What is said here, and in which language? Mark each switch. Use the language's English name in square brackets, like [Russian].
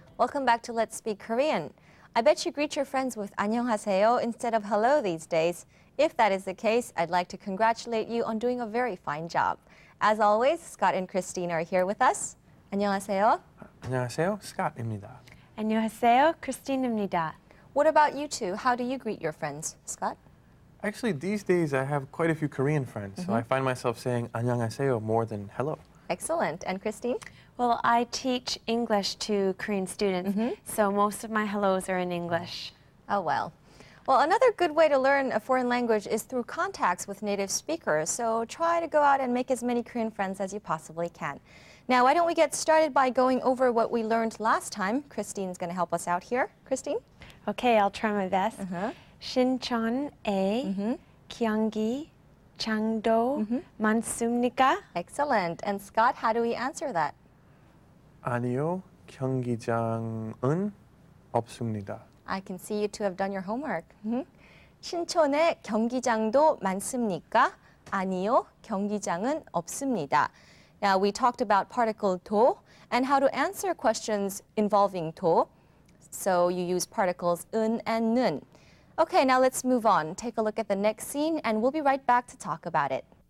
[English] Welcome back to Let's Speak Korean. I bet you greet your friends with [Korean] 안녕하세요 [English] instead of hello these days. If that is the case, I'd like to congratulate you on doing a very fine job. As always, Scott and Christine are here with us. [Korean] 안녕하세요. 안녕하세요, Scott입니다. 안녕하세요, Christine입니다. [English] What about you two? How do you greet your friends, Scott? Actually, these days I have quite a few Korean friends, so I find myself saying [Korean] 안녕하세요 [English] more than hello. Excellent. And Christine? Well, I teach English to Korean students, so most of my hellos are in English. Oh, well. Well, another good way to learn a foreign language is through contacts with native speakers, so try to go out and make as many Korean friends as you possibly can. Now, why don't we get started by going over what we learned last time? Christine's going to help us out here. Christine? Okay, I'll try my best. [Korean] 신촌에 경기 장도 많습니까? [English] Excellent. And Scott, how do we answer that? [Korean] 아니요, 경기장은 없습니다. [English] I can see you two have done your homework. [Korean] 신촌에 경기장도 많습니까? 아니요, 경기장은 없습니다. [English] Now, we talked about particle 도 and how to answer questions involving 도. So you use particles 은 and 는. Okay, now let's move on. Take a look at the next scene, and we'll be right back to talk about it.